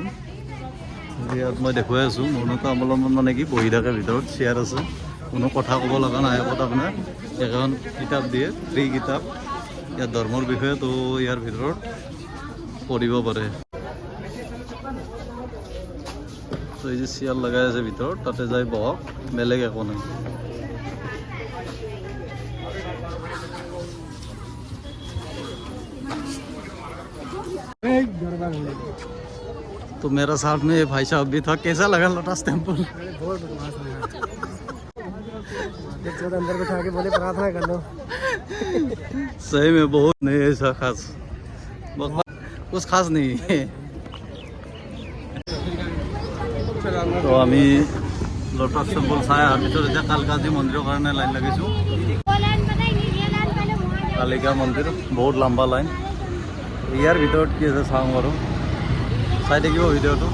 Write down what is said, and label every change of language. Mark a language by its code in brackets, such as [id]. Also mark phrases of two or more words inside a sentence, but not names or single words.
[as] ইয়াত মই দেখুৱাই আছোঁ মৌনতা অৱলম্বন মানে কি, বহি থাকে ভিতৰত, চেয়াৰ আছে, কোনো কথা ক'ব লগা নাই, একো তাৰমানে এখন কিতাপ দিয়ে, ফ্ৰী কিতাপ ইয়াৰ ধৰ্মৰ বিষয়ে, তো ইয়াৰ ভিতৰত পঢ়িব পাৰে। তো এই যে চেয়াৰ লগাই আছে ভিতৰত, তাতে যাই বহক, বেলেগ একো নাই। [hi] तो मेरा साथ में ये भाई साहब भी था, कैसा लगा लोटस टेम्पल? बहुत बदमाश है यार। अंदर बैठा के बोले प्रार्थना कर लो। सही में बहुत नहीं ऐसा खास, कुछ खास नहीं है। [as] তো আমি লোটাস টেম্পল চাই অহাৰ পিছত এতিয়া কালকাজি মন্দিৰৰ কাৰণে লাইন লাগিছোঁ। কালিকা মন্দিৰ, বহুত লম্বা লাইন। ইয়াৰ ভিতৰত কি আছে চাওঁ বাৰু, চাই থাকিব ভিডিঅ'টো।